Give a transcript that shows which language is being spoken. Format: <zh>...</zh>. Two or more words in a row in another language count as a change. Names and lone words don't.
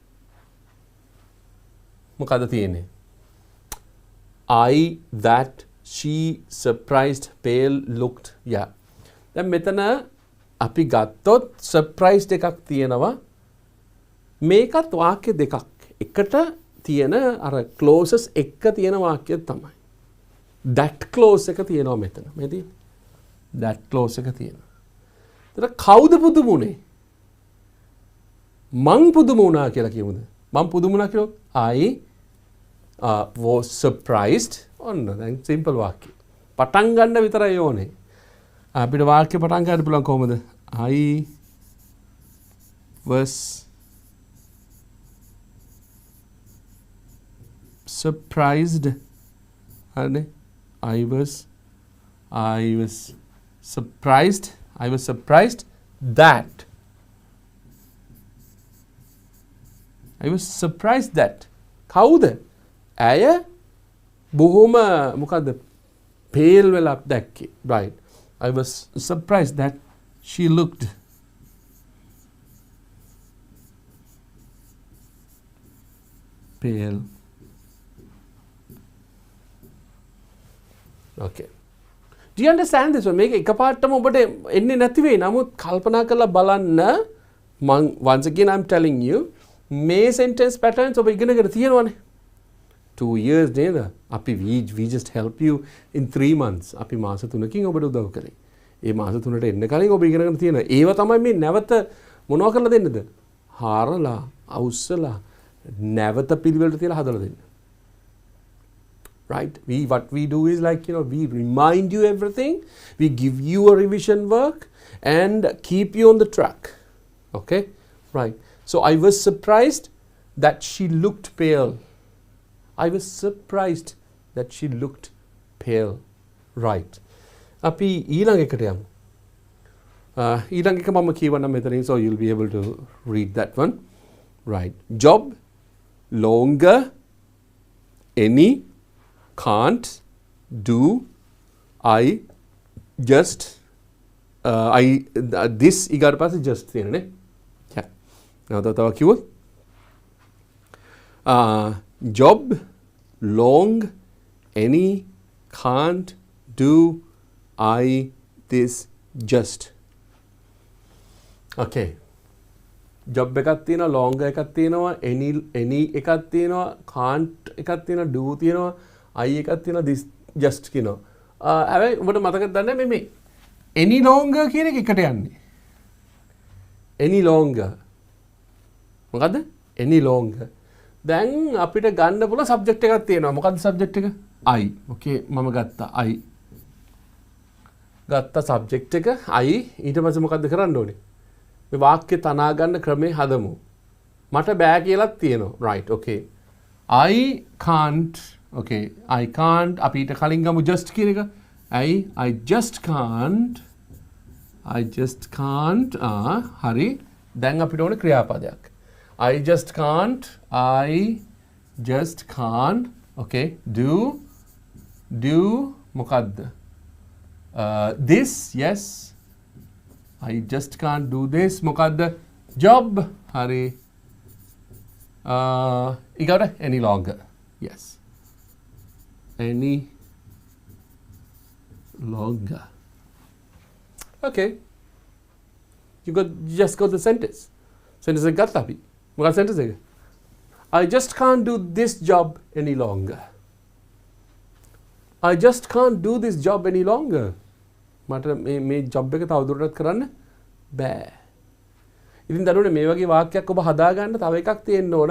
<si>මොකද්ද තියෙන්නේ?</si> <en>That she surprised, pale, looked. Yeah.</en> <si>දැන් මෙතන අපි ගත්තොත් surprised එකක් තියෙනවා. මේකත් වාක්‍ය දෙකක්. එකට තියෙන අර clauses එක තියෙන වාක්‍යය තමයි.</si> <en>that clause</en> <si>එක තියෙනවා මෙතන. මේ තියෙන්නේ.</si> <en>that clause</en> <si>එක තියෙනවා. එතන කවුද පුදුම උනේ? මං පුදුම වුණා කියලා කියමුද? මම පුදුමුණා කිව්වොත්</si> <en>I was surprised.</en> <si>ඔන්න දැන් සිම්පල් වාක්‍ය. පටන් ගන්න විතරයි ඕනේ. අපිට වාක්‍ය පටන් ගන්න පුළුවන් කොහොමද?</si> <en>I was surprised. හරිනේ? I was surprised. I was surprised that. I was surprised that.</en> <si>කවුද? ඇය බොහොම මොකද්ද? pale වෙලා දැක්කේ.</si> <en>Right. I was surprised that she looked pale. Okay. Do you understand this one?</en> <si>මේක එකපාරටම ඔබට එන්නේ නැති වෙයි. නමුත් කල්පනා කරලා බලන්න.</si> <en>Once again I'm telling you මේ sentence patterns</en> <si>ඔබ ඉගෙනගෙන තියෙනවනේ.</si> <en>2 years නේද? අපි we just help you in 3 months.</en> <si>අපි මාස 3කින් ඔබට උදව් කරේ. ඒ මාස 3ට එන්න කලින් ඔබ ඉගෙනගෙන තියෙනවා. ඒව තමයි මේ නැවත මොනවා කරලා දෙන්නද? හාරලා, අවුස්සලා, නැවත පිළිවෙලට තියලා හදලා දෙන්න.</si> <en>Right? What we do is like, we remind you everything. We give you a revision work and keep you on the track. Okay? Right. So I was surprised that she looked pale. I was surprised that she looked pale. Right.</en> <si>අපි ඊළඟ එකට යමු. ඊළඟ එක මම කියවන්න මෙතනින්,</si> <en>so you'll be able to read that one. Right. Job, longer, any, can't, do, I, just, this</en> <si>ඊගාට පස්සේ</si> <en>just තියෙනනේ. Yeah.</en> <si>නැවත තව කිව්වොත්</si> <en>job, long, any, can't, do, I, this, just.</en> <si>Okay. job එකක් තියෙනවා, longer එකක් තියෙනවා, any එකක් තියෙනවා, can't එකක් තියෙනවා, do තියෙනවා, I එකක් තියෙනවා,</si> <en>this just කියනවා.</en> <si>හැබැයි ඔබට මතකද දන්නේ මේ</si> <en>any longer</en> <si>කියන එක එකට යන්නේ.</si> <en>any longer. මොකද්ද? any longer.</en> <si>දැන් අපිට ගන්න පුළුවන් subject එකක් තියෙනවා. මොකද්ද subject එක? I. Okay මම ගත්තා I. ගත්ත subject එක I. ඊට පස්සේ මොකද්ද කරන්න ඕනේ? මේ වාක්‍ය තනා ගන්න ක්‍රමේ හදමු. මට බෑ කියලාත් තියෙනවා.</si> <en>Right. Okay. I can't. Okay. I can't. අපි ඊට කලින් ගමු just කියන එක. I just can't. I just can't.</en> <si>හරි. දැන් අපිට ඕනේ ක්‍රියාපදයක්.</si> <en>I just can't. I just can't. Okay. Do මොකද්ද? This. Yes. I just can't do this.</en> <si>මොකද්ද? Job. හරි.</si> <en>ඊගොඩ any longer. Yes. Any longer. Okay. You just got the sentence.</en> <si>Sentence එක ගත්තා අපි. මොකක්ද sentence එක?</si> <en>I just can't do this job any longer. I just can't do this job any longer.</en> <si>මට මේ job එක තවදුරටත් කරන්න බෑ. ඉතින් දරුවනේ මේ වගේ වාක්‍යයක් ඔබ හදාගන්න තව එකක් තියෙන්න ඕන.</si>